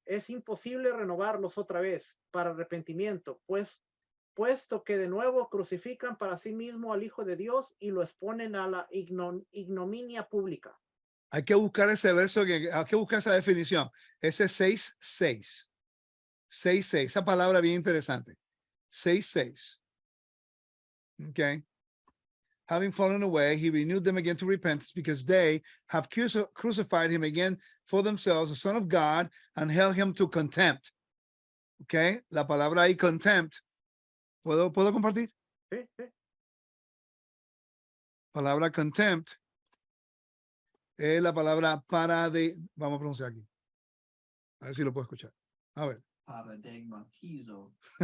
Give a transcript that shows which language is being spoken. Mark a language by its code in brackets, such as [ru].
[es] Es imposible renovarlos otra vez para arrepentimiento, puesto que de nuevo crucifican para sí mismo al Hijo de Dios y lo exponen a la ignominia pública. Hay que buscar ese verso, hay que buscar esa definición. Ese 6.6. 6.6, esa palabra bien interesante. 6.6. Okay. [en] Having fallen away, he renewed them again to repentance because they have crucified him again for themselves, the Son of God, and held him to contempt. Okay. [es] La palabra ahí, [en] contempt. [es] ¿Puedo compartir? Sí, sí. Palabra [en] contempt [es] es la palabra vamos a pronunciar aquí. A ver si lo puedo escuchar. A ver. Paradigmatizo.